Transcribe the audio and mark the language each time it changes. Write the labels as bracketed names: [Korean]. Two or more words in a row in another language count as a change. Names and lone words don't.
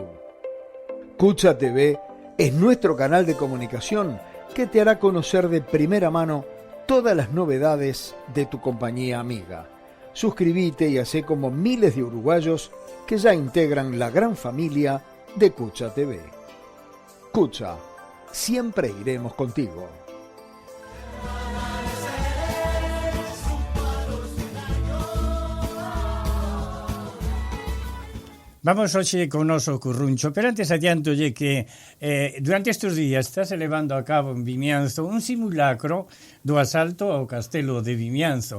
[Spanish] Cucha TV es nuestro canal de comunicación que te hará conocer de primera mano todas las novedades de tu compañía amiga. Suscríbete y hacé como miles de uruguayos que ya integran la gran familia de Cucha TV. Cucha, siempre iremos contigo. [Galician] Vamos hoxe con o noso curruncho, pero antes adiantolle que durante estes días está se levando a cabo en Vimianzo un simulacro do asalto ao castelo de Vimianzo.